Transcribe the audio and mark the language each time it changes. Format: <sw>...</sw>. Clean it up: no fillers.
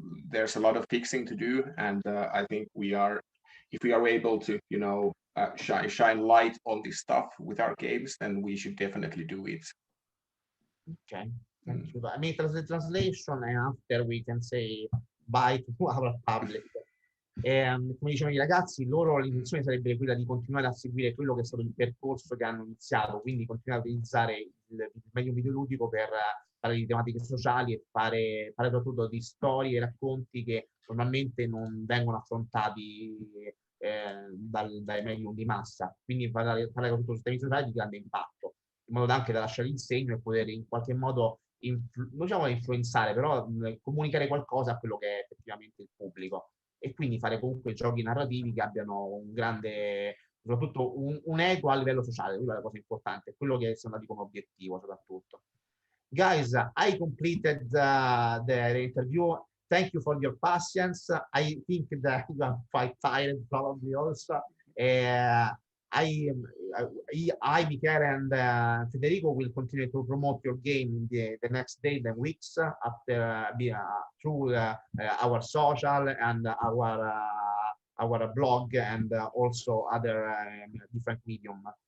<en>There's a lot of fixing to do, and I think if we are able to, shine light on this stuff with our games, then we should definitely do it. Okay, thank you. I mean, translation, and after we can say bye to our public.</en> <it>Come dicevano i ragazzi, loro l'intenzione sarebbe quella di continuare a seguire quello che è stato il percorso che hanno iniziato, quindi continuare a utilizzare il medio videoludico per parlare di tematiche sociali e fare soprattutto di storie e racconti che normalmente non vengono affrontati dai medium di massa, quindi parlare soprattutto su temi sociali di grande impatto, in modo anche da lasciare il segno e poter in qualche modo non diciamo influenzare, però comunicare qualcosa a quello che è effettivamente il pubblico, e quindi fare comunque giochi narrativi che abbiano un grande, soprattutto un eco a livello sociale. Quella è la cosa importante, quello che sono dati come obiettivo soprattutto.</it> <en>Guys, I completed the interview. Thank you for your patience. I think that you are quite tired probably also. I, Michele, and Federico will continue to promote your game in the next days and weeks after through our social and our blog and also other different medium.</en>